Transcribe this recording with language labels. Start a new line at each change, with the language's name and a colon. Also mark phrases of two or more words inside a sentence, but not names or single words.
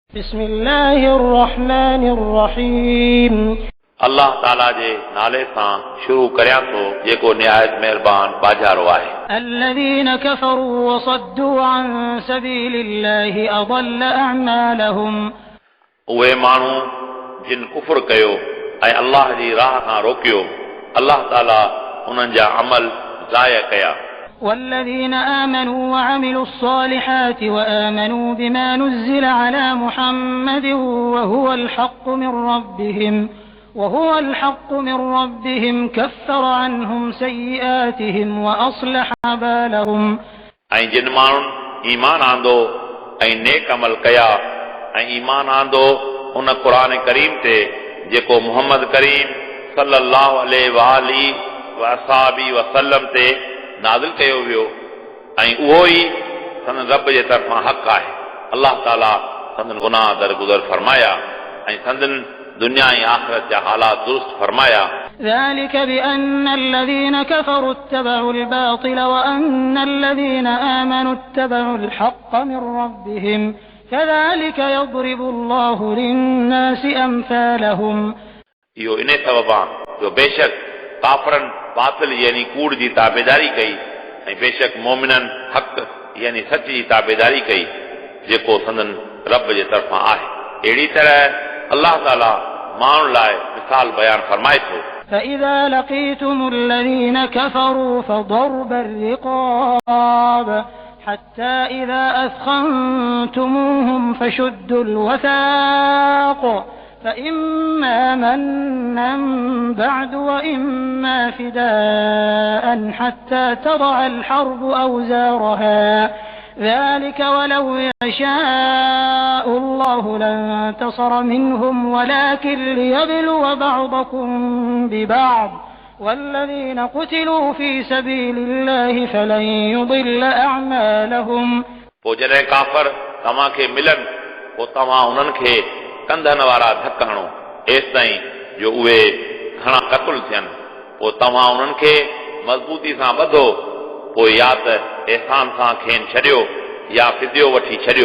Arabic: بسم الله الرحمن الرحيم
Sindhi: अल्लाह ताला जे नाले सां शुरू करियां थो जेको निहायत महिरबान बाजारो आहे।
Arabic: الذين كفروا وصدوا عن سبيل الله أضل أعمالهم
Sindhi: उहे माण्हू जिन कुफर कयो ऐं अल्लाह जी राह खां रोकियो, अल्लाह ताला उन्हनि जा अमल ज़ाया कया।
Arabic: والذين آمنوا وعملوا الصالحات وآمنوا بما نزل على محمد وهو الحق من ربهم كفر عنهم سيئاتهم وأصلح بالهم
Sindhi: ऐं जिन माण्हुनि ईमान आंदो ऐं नेक अमल कया ऐं ईमान आंदो उन क़ुरान करीम ते जेको मुहम्मद करीम
Arabic: صلى الله عليه وسلم
Sindhi: ते नाज़िल कयो वियो ऐं उहो ई संदन रब जे तरफ़ां हक़ आहे। अल्लाह ताला संदन गुनाह दरगुज़र फरमाया ऐं संदन दुनिया ऐं आख़िरत जा हालात दुरुस्त फरमाया।
Arabic: ذلك بأن الذين كفروا اتبعوا الباطل وأن الذين آمنوا اتبعوا الحق من ربهم كذلك يضرب الله للناس أمثالهم
Sindhi: इहो इन सबब आहे जो बेशक काफ़रनि बातिल यानी कूड़ जी ताबेदारी कई ऐं बेशक मोमिननि हक़ यानी सच जी ताबेदारी कई जेको संदन रब जे तरफ़ां आहे। अहिड़ी तरह अल्लाह ताला माण्हुनि लाइ मिसाल बयान फरमाए थो।
Arabic: فإذا لقيتم الذين كفروا فضرب الرقاب حتى إذا أثخنتموهم فشدوا الوثاق فإما منا بعد وإما فداء حتى تضع الحرب أوزارها ذلك ولو يشاء الله لانتصر منهم ولكن ليبلو بعضكم ببعض والذين قتلوا في سبيل الله فلن يضل أعمالهم
Sindhi: पोइ जॾहिं काफ़र तव्हां खे मिलनि पोइ तव्हां उन्हनि खे कंधनि वारा धक हणो एसि ताईं जो उहे घणा क़तल थियनि। पोइ तव्हां उन्हनि खे मज़बूती सां ॿधो, पोइ या त एहसान सां खेनि छॾियो या फिदियो वठी छॾियो।